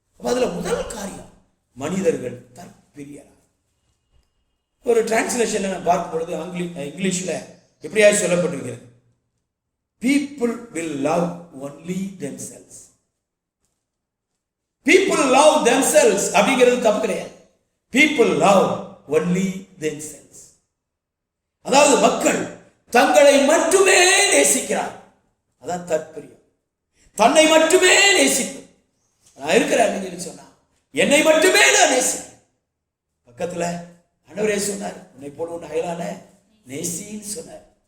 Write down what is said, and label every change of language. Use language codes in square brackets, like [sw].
[ta] அப்ப அதுல முதல் காரியம் மனிதர்கள் தற்பிரியரா. ஒரு டிரான்ஸ்லேஷன்ல நான் பார்க்கும் பொழுது இங்கிலீஷ்ல எப்படியா சொல்லப்பட்டிருக்கிறது, [en] people will love only themselves. people love themselves [ta] அப்படிங்கிறது தப்பு கிடையாது. [en] people love only themselves. [ta] அதாவது மக்கள் தங்களை மட்டுமே நேசிக்கிறார். அதான் தற்பிரியம். தன்னை மட்டுமே நேசிக்கும். நான் இருக்கிறேன் சொன்னா என்னை மட்டுமே நான் நேசிக்கிறேன். பக்கத்துல ஆண்டவரே சொன்னார், உன்னை போல உன் அயலான நேசின்னு சொன்னார்.